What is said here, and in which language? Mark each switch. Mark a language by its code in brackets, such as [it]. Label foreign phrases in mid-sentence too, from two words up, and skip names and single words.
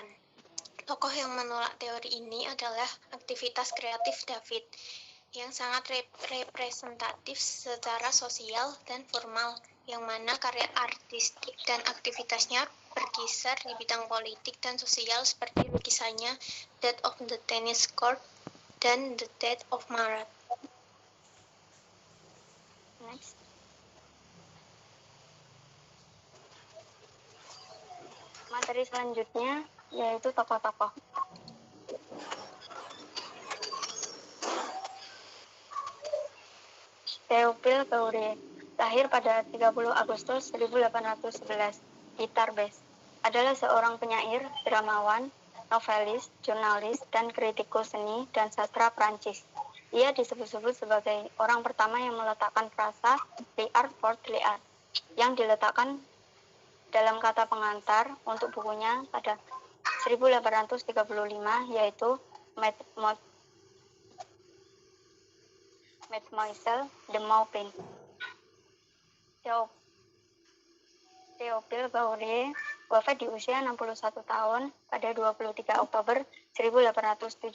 [id] Tokoh yang menolak teori ini adalah aktivitas kreatif David, yang sangat representatif secara sosial dan formal, yang mana karya artistik dan aktivitasnya berkisar di bidang politik dan sosial seperti lukisannya Death of the Tennis Court dan The Death of Marat. Next. Materi selanjutnya yaitu tokoh-tokoh. Théophile Gautier, lahir pada 30 Agustus 1811 di Tarbes, adalah seorang penyair, dramawan, novelis, jurnalis, dan kritikus seni dan sastra Prancis. Ia disebut-sebut sebagai orang pertama yang meletakkan frasa [fr] l'art pour l'art, [id] yang diletakkan dalam kata pengantar untuk bukunya pada 1835, yaitu Mademoiselle de Maupin. Théophile Gautier wafat di usia 61 tahun pada 23 Oktober 1872.